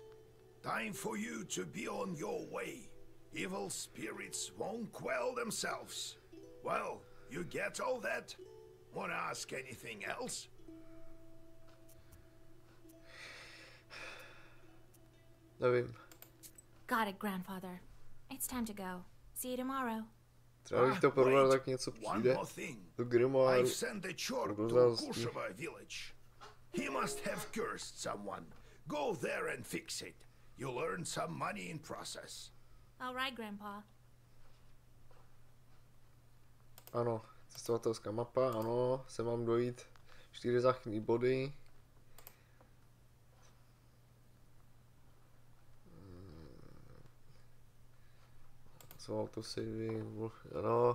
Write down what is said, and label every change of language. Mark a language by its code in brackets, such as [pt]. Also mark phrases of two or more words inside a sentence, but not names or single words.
[en] Time for you to be on your way. Evil spirits won't quell themselves. Well, you get all that? Wanna ask anything else? [cs] Nevím. [en] Got it, grandfather. It's time to go. See you tomorrow. [cs] Třeba bych to porovnal, tak něco přijde do grimoáru. [en] I've sent a chore to Kushova village. He must have cursed someone. Go there and fix it. You'll earn some money in process. All right, Grandpa. [cs] Ano, cestovatelská mapa, ano, se mám dojít 4 záchranné body. Co autosaving, ano.